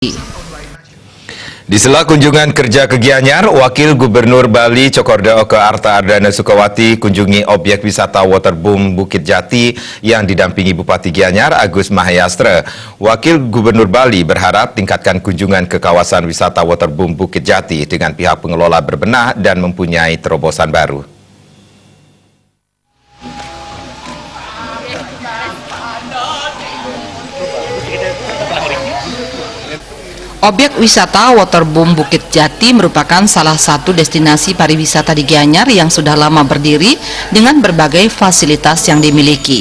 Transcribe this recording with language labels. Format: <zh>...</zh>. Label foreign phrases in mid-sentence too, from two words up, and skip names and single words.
<id>Di sela kunjungan kerja ke Gianyar, Wakil Gubernur Bali Cokorda Oke Arta Ardana Sukawati kunjungi objek wisata waterboom Bukit Jati yang didampingi Bupati Gianyar Agus Mahayastra. Wakil Gubernur Bali berharap tingkatkan kunjungan ke kawasan wisata waterboom Bukit Jati dengan pihak pengelola berbenah dan mempunyai terobosan baru. Objek wisata waterboom Bukit Jati merupakan salah satu destinasi pariwisata di Gianyar yang sudah lama berdiri dengan berbagai fasilitas yang dimiliki.</id>